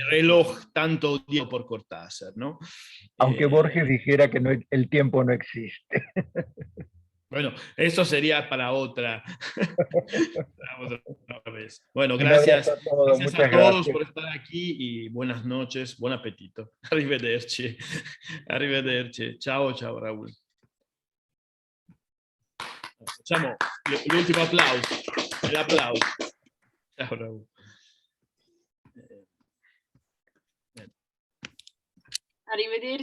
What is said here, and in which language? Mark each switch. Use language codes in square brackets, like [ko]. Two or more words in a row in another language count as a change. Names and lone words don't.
[es] el reloj tanto odiado por Cortázar, ¿no? Aunque Borges Eh, dijera que no, el tiempo no existe. bueno, eso sería para otra, otra vez. Bueno, Un abrazo gracias. a todos, Gracias a muchas todos gracias. por estar aquí y buenas noches, buen apetito. [it] Arrivederci. Arrivederci. Ciao, ciao, Raúl. Facciamo l'ultimo applauso. L'applauso. Ciao, Raúl. Arrivederci, grazie.